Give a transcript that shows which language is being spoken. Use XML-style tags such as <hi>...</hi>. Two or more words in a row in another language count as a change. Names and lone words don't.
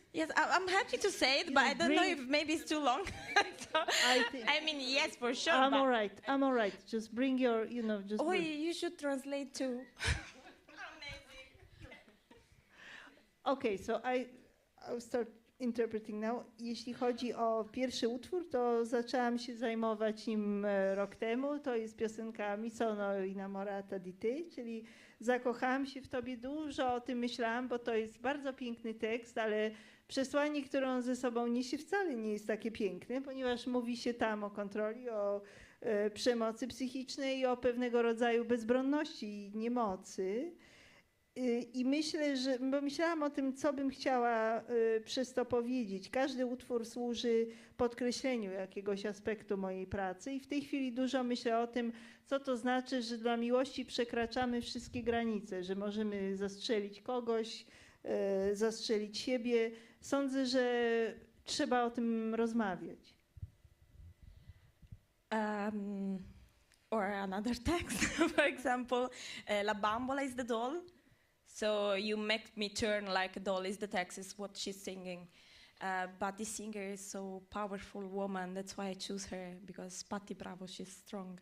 <en>Yes, I'm happy to say it, but I don't know if maybe it's too long. So, I mean, yes, for sure. I'm all right. Just bring your, just. Oh, you should translate too. Okay, so I'll start interpreting now.</en> <pl>Jeśli chodzi o pierwszy utwór, to zaczęłam się zajmować nim rok temu. To jest piosenka Mi sono innamorata di te, czyli zakochałam się w tobie. Dużo o tym myślałam, bo to jest bardzo piękny tekst, ale przesłanie, które on ze sobą niesie, wcale nie jest takie piękne, ponieważ mówi się tam o kontroli, o przemocy psychicznej i o pewnego rodzaju bezbronności i niemocy. I myślałam o tym, co bym chciała przez to powiedzieć. Każdy utwór służy podkreśleniu jakiegoś aspektu mojej pracy i w tej chwili dużo myślę o tym, co to znaczy, że dla miłości przekraczamy wszystkie granice, że możemy zastrzelić kogoś, zastrzelić siebie. Sądzę, że trzeba o tym rozmawiać.</pl> <en>Or another text, for example, La bambola is the doll. So you make me turn like a doll is the text, is what she's singing. But this singer is so powerful woman, that's why I choose her, because Patti Bravo, she's strong.</en>